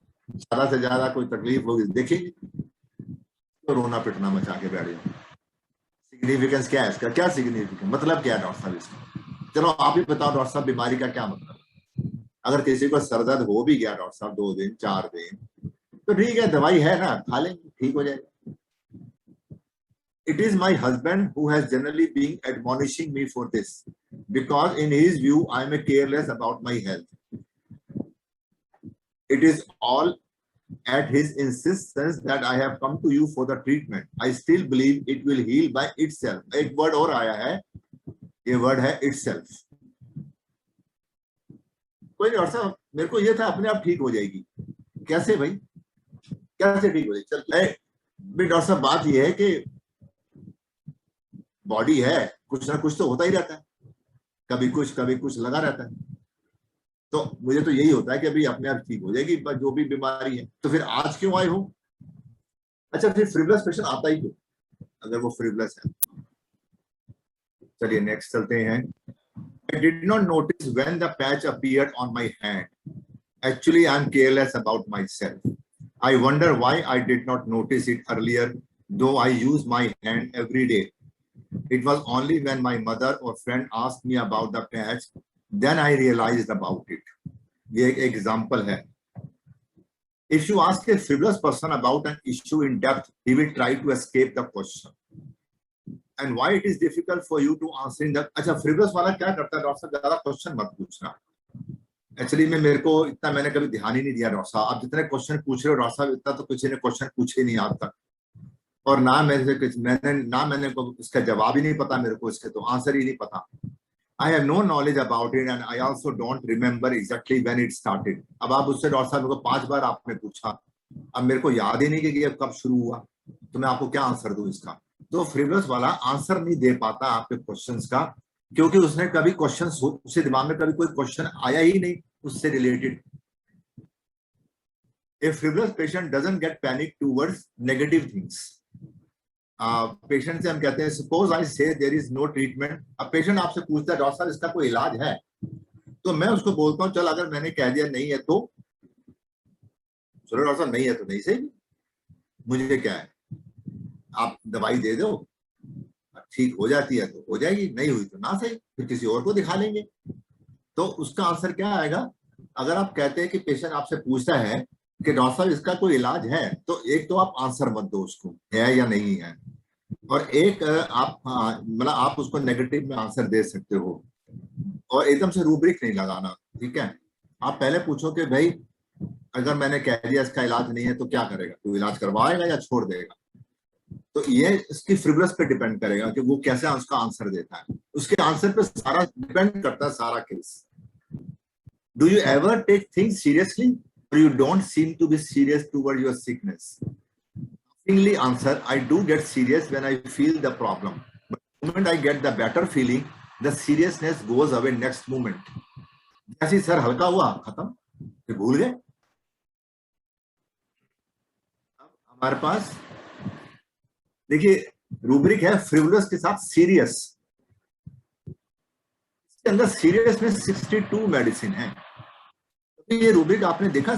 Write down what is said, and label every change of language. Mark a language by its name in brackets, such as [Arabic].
[Hindi] ज्यादा से ज्यादा कोई तकलीफ होगी देखेंगे तो रोना पिटना मचा के बैठ जाओ। सिग्निफिकेंस क्या है इसका? क्या सिग्निफिकेंस मतलब क्या है डॉक्टर साहब इसका? चलो आप ही बताओ डॉक्टर साहब, बीमारी का क्या मतलब? अगर किसी को सरदर्द हो भी गया डॉक्टर साहब 2 दिन 4 दिन, तो ठीक है, दवाई है ना, खा लेंगे, ठीक हो जाएगा। [English] It is my husband who has generally been admonishing me for this, because in his view I am careless about my health. It is all at his insistence that I have come to you for the treatment. I still believe it will heal by itself. [Hindi] एक word और आया है, ये word है itself. कोई नहीं doctor साहब, मेरे को ये था अपने आप ठीक हो जाएगी। कैसे भाई, कैसे ठीक हो जाएगी? चल डॉक्टर साहब, बात ये है कि बॉडी है, कुछ ना कुछ तो होता ही रहता है, कभी कुछ लगा रहता है। तो मुझे तो यही होता है कि अभी अपने आप ठीक हो जाएगी जो भी बीमारी है। तो फिर आज क्यों आए हो? अच्छा, फिर फ्रिवलस पेशेंट आता ही क्यों अगर वो फ्रिवलस है? चलिए नेक्स्ट चलते हैं। [English] I did not notice when the patch appeared on my hand. Actually, I'm careless about myself. I wonder why I did not notice it earlier, though I use my hand every day. It was only when my mother or friend asked me about the patch, then I realized about it. [Hindi] ये एक example है। [English] If you ask a frivolous person about an issue in depth, he will try to escape the question. And why it is difficult for you to answer in that? [Hindi] अच्छा, frivolous वाला क्या करता है? Doctor साहब ज्यादा question मत पूछना. Actually में मेरे को इतना मैंने कभी ध्यान ही नहीं दिया डॉक्टर साहब. आप जितने क्वेश्चन पूछ रहे हो डॉक्टर साहब, इतना तो किसी ने क्वेश्चन पूछे नहीं आज तक, और ना मैंने इसका जवाब ही नहीं पता मेरे को, इसके तो आंसर ही नहीं पता. [English] I have no knowledge about it and I also don't remember exactly when it started. [Hindi] अब आप उससे डॉक्टर साहब मेरे को 5 बार आपने पूछा, अब मेरे को याद ही नहीं कि ये कब शुरू हुआ, तो मैं आपको क्या आंसर दूं इसका? तो फ्रिवलस वाला आंसर नहीं दे पाता आपके क्वेश्चंस का, क्योंकि उसने कभी क्वेश्चन, उसके दिमाग में कभी कोई क्वेश्चन आया ही नहीं उससे related. [English] A frivolous patient doesn't get panic towards negative things. [Hindi] Patient से हम कहते हैं [English] Suppose I say there is no treatment. [Hindi] अब पेशेंट आपसे पूछता है डॉक्टर साहब इसका कोई इलाज है, तो मैं उसको बोलता हूँ चल अगर मैंने कह दिया नहीं है तो चलो डॉक्टर साहब नहीं है तो नहीं सही, मुझे क्या है, आप दवाई दे दो, ठीक हो जाती है तो हो जाएगी, नहीं हुई तो ना सही, फिर किसी और को दिखा लेंगे. तो उसका आंसर क्या आएगा? अगर आप कहते हैं कि पेशेंट आपसे पूछता है कि डॉक्टर साहब इसका कोई इलाज है, तो एक तो आप आंसर मत दो उसको है या नहीं है, और एक आप मतलब आप उसको नेगेटिव में आंसर दे सकते हो, और एकदम से रूब्रिक नहीं लगाना. ठीक है, आप पहले पूछो कि भाई अगर मैंने कह दिया इसका इलाज नहीं है तो क्या करेगा, तो इलाज करवाएगा या छोड़ देगा. तो ये इसकी फ्रिवलस पे डिपेंड करेगा कि वो कैसे उसका आंसर देता है, उसके आंसर पे सारा डिपेंड करता है सारा case. [English] Do you ever take things seriously or you don't seem to be serious toward your sickness? Laughingly answer, I do get serious when I feel the problem, but the moment I get the better feeling, the seriousness goes away next moment. [Hindi] जैसे sir हल्का हुआ खत्म, फिर भूल गए. अब हमारे पास देखिए रूब्रिक है फ्रिवलस के साथ सीरियस. इसके अंदर सीरियस में 62 मेडिसिन है. ये रूब्रिक आपने देखा?